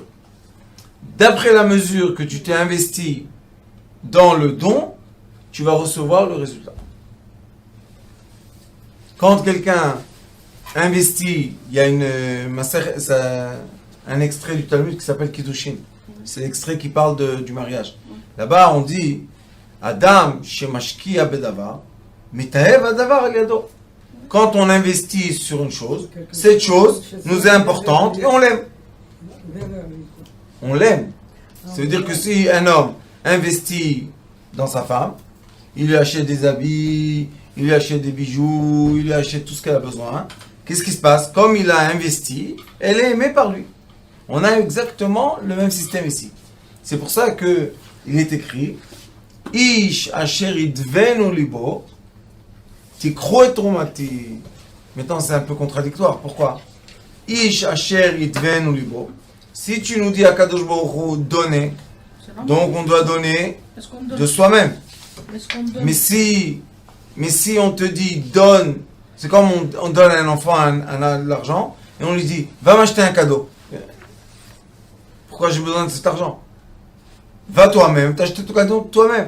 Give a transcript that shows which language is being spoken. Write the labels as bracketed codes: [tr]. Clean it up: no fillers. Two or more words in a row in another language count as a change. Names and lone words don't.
[fr] D'après la mesure que tu t'es investi dans le don, tu vas recevoir le résultat. Quand quelqu'un investit, il y a un extrait du Talmud qui s'appelle Kiddushin. C'est l'extrait qui parle du mariage. Là-bas, on dit [he] אדם שמשקיע בדבר מתאווה הדבר על ידו. [fr] Quand on investit sur une chose, cette chose nous est importante et on l'aime. On l'aime. Ça veut dire que si un homme investit dans sa femme, il lui achète des habits, il lui achète des bijoux, il lui achète tout ce qu'elle a besoin. Qu'est-ce qui se passe? Comme il a investi, elle est aimée par lui. On a exactement le même système ici. C'est pour ça que il est écrit [he] איש אשר ידבנו לבו, תקחו את תרומתי. [fr] Maintenant, c'est un peu contradictoire. Pourquoi? [he] איש אשר ידבנו לבו. [fr] Si tu nous dis à [he] הקדוש ברוך הוא, [fr] donner, donc on doit donner de soi-même. Mais si on te dit donne, c'est comme on donne à un enfant de l'argent et on lui dit va m'acheter un cadeau. Pourquoi j'ai besoin de cet argent? Va toi-même, t'acheter ton cadeau toi-même.